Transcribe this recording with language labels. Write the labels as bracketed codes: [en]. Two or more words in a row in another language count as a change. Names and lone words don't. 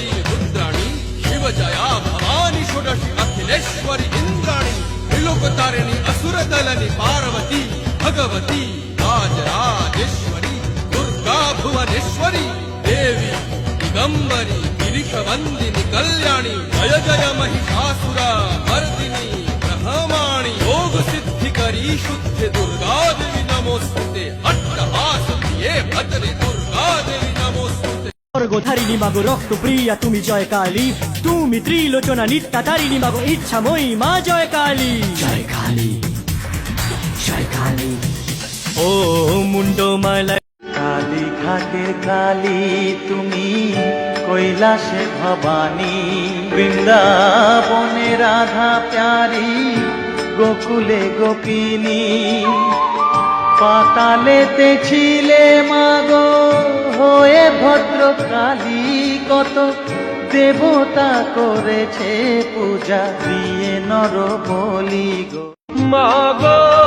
[sa] रुद्राणि शिवजया भवानी षोडशी अखिलेश्वरी इंद्राणी त्रिलोकतारिणि असुरदलनि पार्वती भगवती राजराजेश्वरी दुर्गा भुवनेश्वरी देवी दिगंबरी गिरीशवंदिनी कल्याणी जय जय महिषासुरा मर्दिनी ब्रह्माणी योग सिद्धिकरी शुद्ध दुर्गा देवी नमोस्तुते अट्टहास प्रिये भद्रे दुर्गा देवी नमोस्तुते [bn] স্বর্গধারিণী মাগো রক্ত প্রিয়া তুমি জয় কালী, তুমি ত্রিলোচনা নিত্যা তারিণী মাগো ইচ্ছাময়ী মা জয় কালী। জয় কালী জয় কালী। ও মুন্ডমালা কালী ঘাটের কালী তুমি, কৈলাসে ভবানী, বৃন্দাবনে রাধা প্যারি, গোকুলে গোপিনী, পাতালেতে ছিলে মাগো হয়ে ভদ্র কালী, কত দেবতা করেছে পূজা দিয়ে নর বলি গো মাগো।